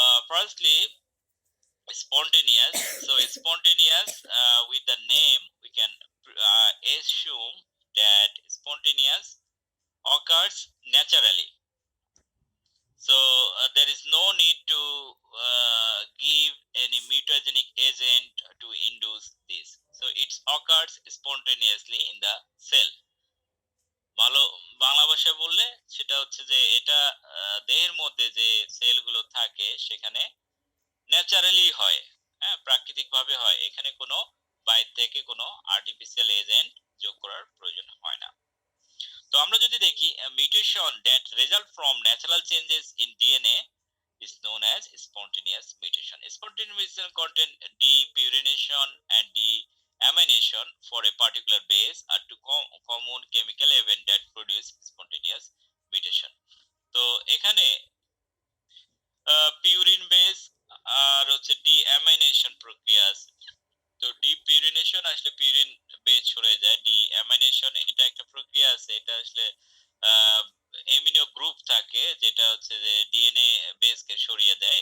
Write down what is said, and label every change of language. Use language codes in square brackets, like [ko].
[en] Firstly, spontaneous. So spontaneous, with the name we can assume that spontaneous occurs naturally. So there is no need to give any mutagenic agent to induce this. So it occurs spontaneously in the cell. [bn] ভালো বাংলা ভাষায় বললে সেটা হচ্ছে যে এটা দেহের মধ্যে যে সেলগুলো থাকে সেখানে ন্যাচারালি হয়, হ্যাঁ, প্রাকৃতিক ভাবে হয়। এখানে কোনো বাইরে থেকে কোনো আর্টিফিশিয়াল এজেন্ট যোগ করার প্রয়োজন হয় না। তো আমরা যদি দেখি [en] Mutation that result from natural changes in DNA is known as spontaneous mutation. Spontaneous mutation contain depurination and deamination for a particular base are two common chemical event that produce spontaneous mutation. [bn] তো এখানে purine base আর হচ্ছে ডিঅ্যামাইনেশন প্রক্রিয়া আছে। তো ডিপিউরিনেশন আসলে purine base সরে যায়, ডিঅ্যামাইনেশন এটা একটা প্রক্রিয়া আছে, এটা আসলে এমিনো গ্রুপ থাকে যেটা হচ্ছে যে ডিএনএ বেসকে সরিয়ে দেয়।